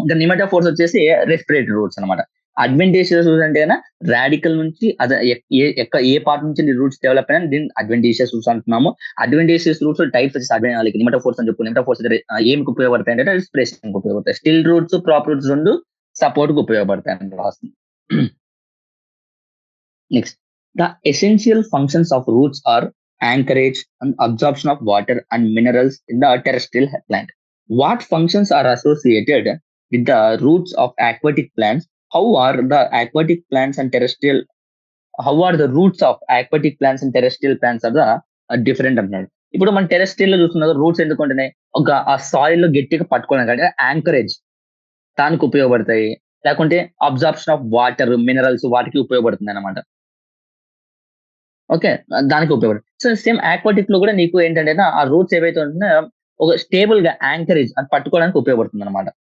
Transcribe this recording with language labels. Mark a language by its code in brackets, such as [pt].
[te] ఇంకా నిమటోఫోర్స్ వచ్చేసి respiratory roots అనమాట. అడ్వెంటీషియస్ రూట్స్ అంటే రాడికల్ నుంచి ఏ పార్ట్ నుంచి రూట్స్ డెవలప్ అయినా దీన్ని అడ్వెంటీషియస్ రూట్స్ అంటున్నాము. అడ్వెంటీషియస్ రూట్స్ టైప్స్ వచ్చేసి నిమటోఫోర్స్ అని చెప్పు. నిమటోఫోర్స్ ఏమికి ఉపయోగపడతాయి అంటే రెస్పిరేషన్ ఉపయోగపడతాయి. స్టిల్ రూట్స్, ప్రాప్ రూట్స్ రెండు సపోర్ట్ కు ఉపయోగపడతాయి అని రాస్తుంది. [en] Next, the essential functions of roots are anchorage and absorption of water and minerals in the terrestrial plant. What functions are associated with the roots of aquatic plants? How are the aquatic plants and terrestrial? How are the roots of aquatic plants and terrestrial plants are the different [te] అన్నాడు. ఇప్పుడు మన terrestrial లో చూస్తున్న roots ఎందుకు ఉంటున్నాయి? ఒక ఆ soil లో గట్టిగా పట్టుకోవడానికి యాంకరేజ్ దానికి ఉపయోగపడతాయి. లేకుంటే అబ్జార్ప్షన్ ఆఫ్ వాటర్, మినరల్స్ వాటికి ఉపయోగపడుతుంది అనమాట. ఓకే. దానికి ఉపయోగపడుతుంది. సో సేమ్ ఆక్వాటిక్ లో కూడా నీకు ఏంటంటే ఆ రూట్స్ ఏవైతే ఉంటున్నాయో ఒక స్టేబుల్ గా యాంకరేజ్ అది పట్టుకోవడానికి ఉపయోగపడుతుంది అనమాట.